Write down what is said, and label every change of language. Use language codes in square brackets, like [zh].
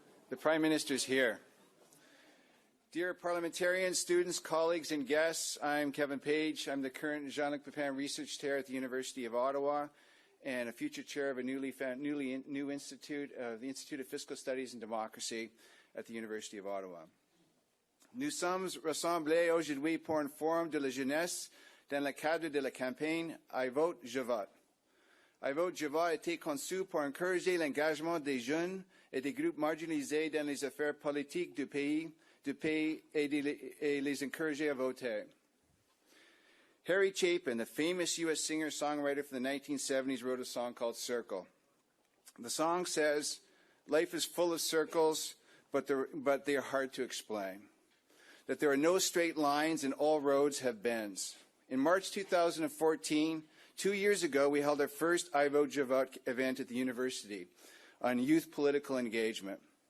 [en] The Prime Minister's here. Dear parliamentarians, students, colleagues, and guests, I'm Kevin Page. I'm the current Jean-Luc Pepin Research Chair at the University of Ottawa and a future chair of a new institute, the Institute of Fiscal Studies and Democracy at the University of Ottawa. [fr] Nous sommes rassemblés aujourd'hui pour un forum de la jeunesse dans le cadre de la campagne iVote-jeVote. iVote-jeVote a été conçu pour encourager l'engagement des jeunes et des groupes marginalisés dans les affaires politiques du pays et les encourager à voter. [en] Harry Chapin, the famous U.S. singer-songwriter from the 1970s, wrote a song called Circle. The song says, life is full of circles, but they are hard to explain. That there are no straight lines and all roads have bends. In March 2014, 2 years ago, we held our first iVote-jeVote event at the university on youth political engagement.